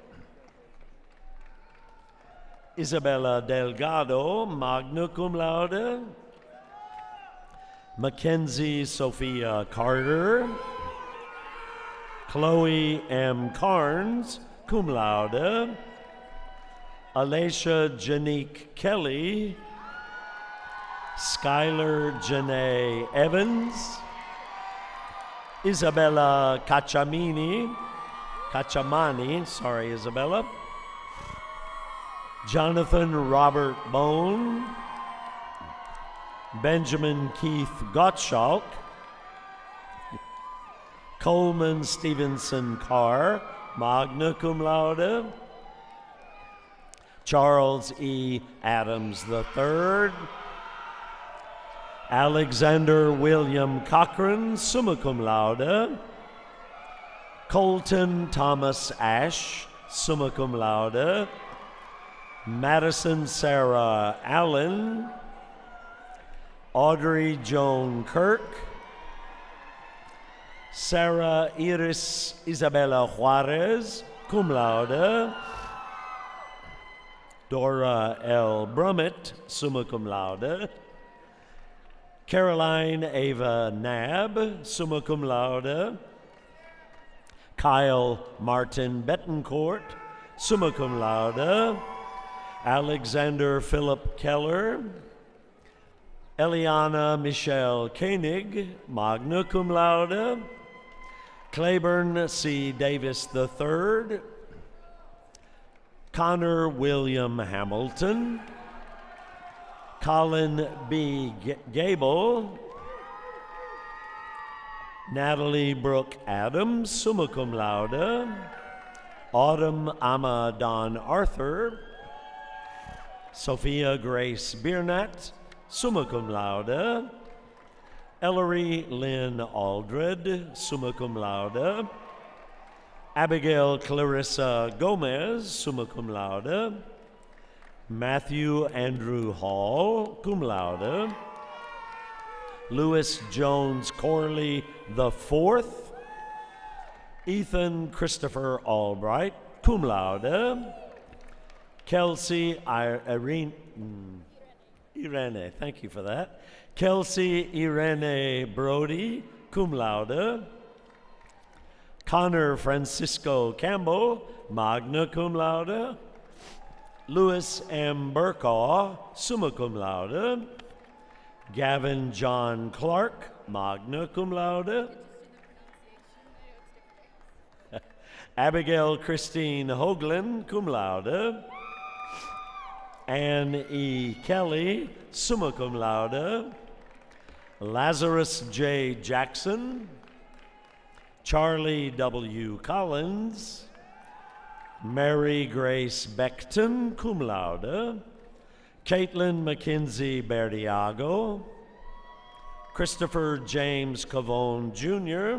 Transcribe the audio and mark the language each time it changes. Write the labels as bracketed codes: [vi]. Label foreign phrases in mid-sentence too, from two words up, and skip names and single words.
[en] Isabella Delgado, [la] magna cum laude. [en] Mackenzie Sophia Carter. Chloe M. Carnes, [la] cum laude. [en] Alicia Janique Kelly. Skylar Janae Evans. Isabella Cacciamani, sorry Isabella. Jonathan Robert Bone. Benjamin Keith Gottschalk. Coleman Stevenson Carr, [la] magna cum laude. [en] Charles E. Adams III. Alexander William Cochran, [la] summa cum laude. [en] Colton Thomas Ash, [la] summa cum laude. [en] Madison Sarah Allen. Audrey Joan Kirk. Sarah Iris Isabella Juarez, [la] cum laude. [en] Dora L. [la] Brummett, summa cum laude. Caroline Ava Nab, summa cum laude. [en] Kyle Martin Bettencourt, [la] summa cum laude. [en] Alexander Philip Keller. Eliana Michelle Koenig, [la] magna cum laude. [en] Claiborne C. Davis III. Connor William Hamilton. Colin B. Gable. Natalie Brooke Adams, [la] summa cum laude. [en] Autumn Amma Don Arthur. Sophia Grace Biernat, [la] summa cum laude. [en] Ellery Lynn Aldred, [la] summa cum laude. [en] Abigail Clarissa Gomez, [la] summa cum laude. [en] Matthew Andrew Hall, [la] cum laude. [en] Louis Jones Corley IV. Ethan Christopher Albright, [la] cum laude. [en] Kelsey Irene, thank you for that. Kelsey Irene Brody, [la] cum laude. [en] Connor Francisco Campbell, [la] magna cum laude. [en] Louis M. Burkaw, [la] summa cum laude. [en] Gavin John Clark, [la] magna cum laude. [en] Abigail Christine Hoagland, [la] cum laude. [en] Anne E. Kelly, [la] summa cum laude. [en] Lazarus J. Jackson. Charlie W. Collins. Mary Grace Beckton, [la] cum laude. [en] Caitlin McKenzie Berdiago. Christopher James Cavone Jr.